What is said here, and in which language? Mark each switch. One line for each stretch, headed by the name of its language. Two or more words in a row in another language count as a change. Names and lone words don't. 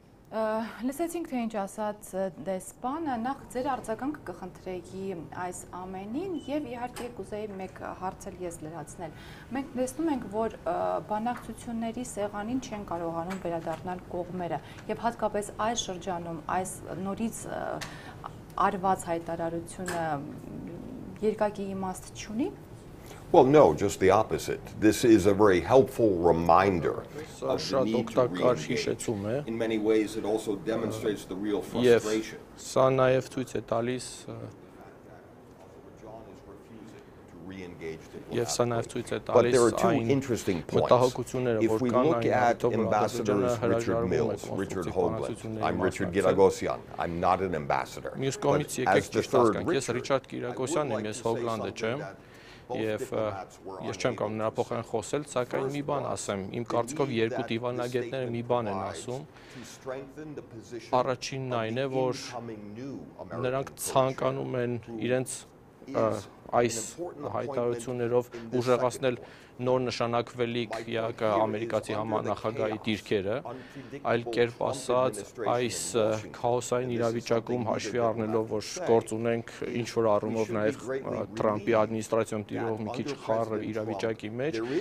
Armenian: Լսեցինք, թե ինչ ասաց դեսպանը, նախ ձեր արձագանքը կխնդրեի այս ամենին եւ իհարկե կուզեի մեկ հարց էլ ես լրացնել։ Մենք տեսնում ենք, որ բանակցությունների սեղանին չեն կարողանում վերադառնալ կողմերը եւ հատկապես այս շրջանում այս նորից արված հայտարարությունը երկակի իմաստ չունի։
English: Well, no, just the opposite. This is a very helpful reminder of the need to re-engage. In many ways, it also demonstrates the real frustration.
Armenian: Սա նաև ցույց է տալիս Եվ սա նաև ցույց է տալիս այն մտահոգությունները, որ կան այն
English: Richard Hoagland. I'm Richard Kirakosyani. I'm not an ambassador.
Armenian: Մյուս կողմից եկեք ճիշտ հասկանք, ես Ռիչարդ Կիրակոսյանն եմ, ես Հոգլանդը չեմ։ Եվ ես չեմ կարող նրա փոխարեն խոսել, սակայն մի բան ասեմ, իմ կարծիքով երկու դիվանագետները մի բան են ասում։ Առաջինն այն է, որ նրանք ցանկանում են իրենց այս հայտարարություններով ուժեղացնել նոր նշանակվելիք ամերիկացի համանախագահի դիրքերը, այլ կերպ ասած, այս քաոսային իրավիճակում հաշվի առնելով, որ գործ ունենք ինչ-որ առումով նաև Թրամփի ադմինիստրացիոն տիրող մի քիչ խառը իրավիճակի մեջ,